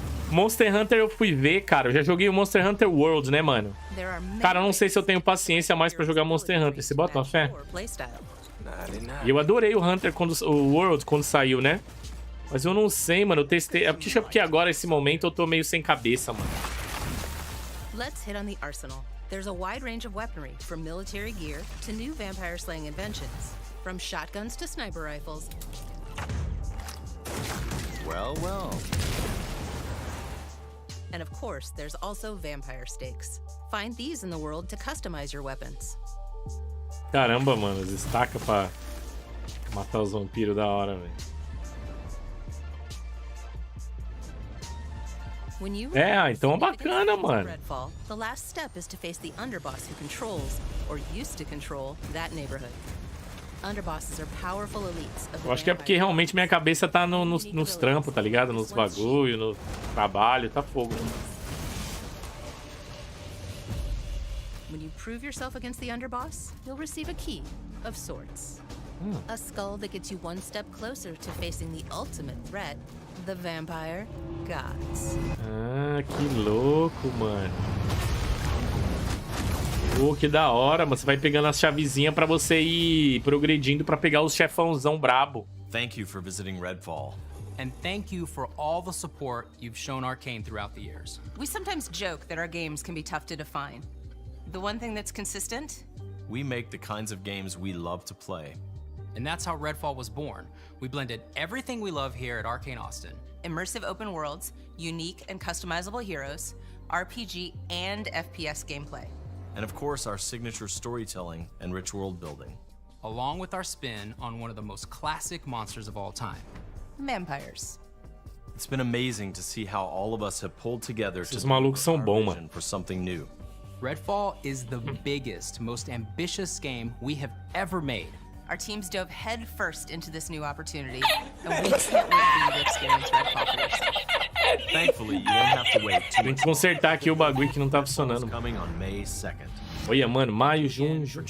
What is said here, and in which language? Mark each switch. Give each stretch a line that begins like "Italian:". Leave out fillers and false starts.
Portuguese: Monster Hunter eu fui ver, cara. Eu já joguei o Monster Hunter World, né, mano? Cara, eu não sei se eu tenho paciência mais pra jogar Monster Hunter. Você bota uma fé? E eu adorei o Hunter, o World, quando saiu, né? Mas eu não sei, mano. Eu testei. Acho porque agora, nesse momento, eu tô meio sem cabeça, mano.
English: Let's hit on the arsenal. There's a wide range of weaponry, from military gear to new vampire slaying inventions. From shotguns to sniper rifles. Well, well. And of course, there's also vampire stakes. Find these in the world to customize your weapons.
Portuguese: Caramba, mano, destaca pra matar os vampiros da hora, velho. Então é bacana, mano.
English: Redfall, the last step is to face the underboss who controls, or used to control, that neighborhood. Underbosses are powerful elites.
Portuguese: Eu acho que é porque realmente minha cabeça tá nos trampos, tá ligado? Nos bagulho, no trabalho, tá fogo.
English: When you prove yourself against the underboss, you'll receive a key of sorts. A skull that gets you one step closer to facing the ultimate threat, the vampire gods.
Portuguese: Ah, que louco, mano. Pô, que da hora, mano. Você vai pegando as chavezinhas pra você ir progredindo pra pegar os chefãozão brabo.
English: Thank you for visiting Redfall. And thank you for all the support you've shown Arcane throughout the years. We sometimes joke that our games can be tough to define. The one thing that's consistent? We make the kinds of games we love to play. And that's how Redfall was born. We blended everything we love here at Arcane Austin. Immersive open worlds, unique and customizable heroes, RPG and FPS gameplay. And of course, our signature storytelling and rich world building. Along with our spin on one of the most classic monsters of all time. Vampires. It's been amazing to see how all of us have pulled together
Portuguese: Esses malucos são bons, mano.
English: for something new. Redfall is the biggest, most ambitious game we have ever made. Our teams dove head first into this new opportunity, and we can't wait for you to experience Redfall for yourself. Thankfully, you won't have to wait too
Portuguese: Tem que consertar aqui o bagulho que não tá funcionando.
English: Coming on May 2nd.
Portuguese: Olha, mano, maio, junho, julho.